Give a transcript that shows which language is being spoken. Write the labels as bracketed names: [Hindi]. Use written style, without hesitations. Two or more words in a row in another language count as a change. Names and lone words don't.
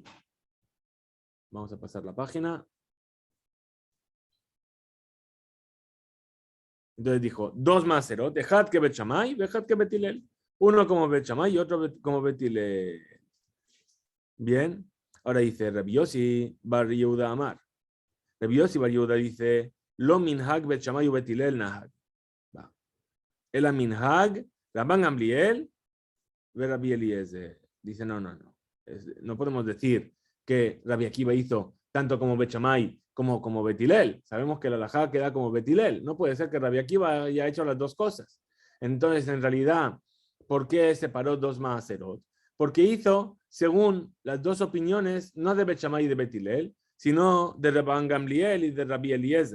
[Spanish] Vamos a pasar la página. Entonces dijo, 2 Maaserot, dejad que Bet Shammai, dejad que Betilel. Uno como Bet Shammai y otro como Betilel. Bien. Ahora dice Rabbi Yossi Bar Yehuda Amar. Rabbi Yossi Bar Yehuda dice, [Hebrew] לא מנהג בית שמאי ו בית הלל נהג. [Spanish] El minhag, Rabban Gamliel, Rabbi Eliezer. Dice, no. No podemos decir que Rabbi Akiva hizo tanto como Bet Shammai como Betilel. Sabemos que la halajá queda como Betilel. No puede ser que Rabbi Akiva haya hecho las dos cosas. Entonces, en realidad, ¿por qué separó 2 maaserot? Porque hizo, según las dos opiniones, no de Bet Shammai y de Betilel, sino de Rabban Gamliel y de Rabbi Eliezer.